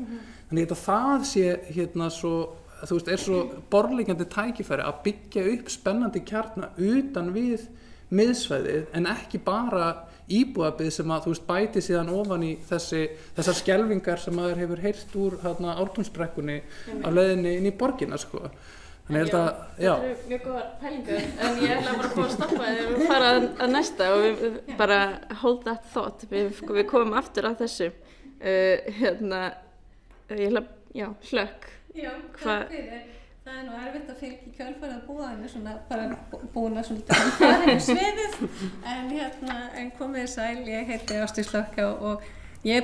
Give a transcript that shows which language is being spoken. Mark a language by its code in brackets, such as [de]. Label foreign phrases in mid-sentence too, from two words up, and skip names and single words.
[is] Þannig að það sé svo, svo borðleggjandi tækifæri að byggja upp spennandi kjarna utan við miðsvæðið en ekki bara íbúðabyggð sem að bæti síðan ofan í þessar skelfingar sem maður hefur heyrt úr Ártúnsbrekkunni á leiðinni inn í borgina sko. Þannig þetta eru mjög góðar pælingar en ég ætla bara að fá að stoppa þér og fara að næsta og við bara [en] hold that thought, [is] við komum aftur að þessu ég ætla, Hlökk. Já, takk fyrir. Það nú erfitt að fylgja í kjölfarið að búa henni svona bara búin að svolítið fara í sviðið en komið sæl, ég heiti Ásdís Hlökk og ég